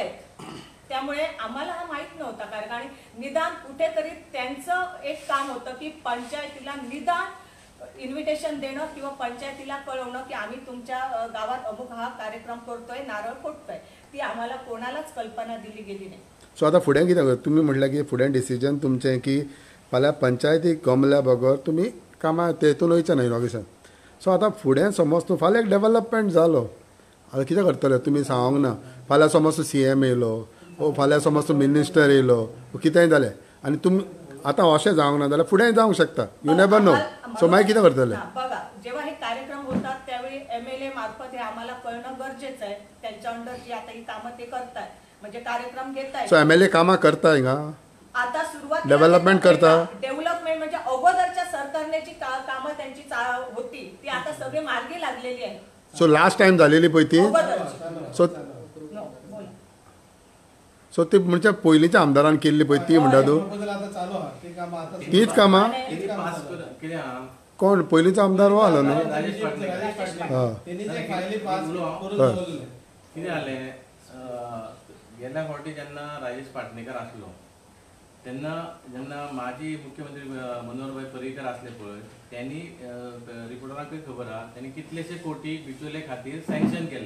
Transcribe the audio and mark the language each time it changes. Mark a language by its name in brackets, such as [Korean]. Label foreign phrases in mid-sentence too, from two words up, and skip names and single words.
[Marathi] त्यामुळे आम्हाला हा माहित नव्हता. कारण आणि निदान कुठेतरी त्यांचं एक काम होतं की पंचायतीला निदान इन्व्हिटेशन देणं किंवा पंचायतीला कळवणं की आम्ही तुमच्या गावात अमुक हा कार्यक्रम करतोय, नारळ फोडतोय. ती आम्हाला कोणालाच कल्पना दिली गेली नाही. [Konkani] सो आता फुडें कितें तुमी म्हटलें की फुडें डिसिजन तुमचें की फाल्यां पंचायतीक गमल्या बगर तुमी कामां तेतून वयचें ना इनॉग्रेशन. सो आतां फुडें समज तूं फाल्यां एक डेवलपमेंट जालो आतां कितें करतले तुमी सांगूंक ना. फाल्यां समज तूं CM येयलो ओ फाल्यां समज तूं मिनिस्टर येयलो कितेंय जालें आनी तुमी आतां अशें जावंक ना जाल्यार फुडें जावंक शकता. [English] you never know. [Konkani] सो मागीर कितें करतले? [Marathi] बघा, जेव्हा हे कार्यक्रम होतात त्यावेळी MLA मार्फत हे आम्हाला कळणं गरजेचं आहे. त्यांच्या अंडर जी आता ही कामं ते करताय म्हणजे कार्यक्रम घेताय. [Konkani] सो MLA कामां करता हिंगा? [Marathi] आता सुरुवात डेव्हलपमेंट करता. डेव्हलपमेंट म्हणजे अगोदरच्या सरकारने जी कामं त्यांची होती ती आता सगळी मार्गी लागलेली आहे. [Konkani] सो [English] last time [Konkani] जालेली पळय ती. सो सो ती म्हणजे पयलींच्या आमदारान केल्ली पळय ती म्हणटा तूं? तीच कामां? कोण पयलींचो आमदार हो आलो न्हू? कितें जालें गेल्या फावटी जेन्ना राजेश पाटणेकर आसलो तेन्ना जेन्ना माजी मुख्यमंत्री मनोहरभाई पर्रीकर आसले पळय त्यांनी रिपोर्टरांकूय खबर आहा त्यांनी कितलेशे कोटी बिचोले खातीर सँक्शन केले.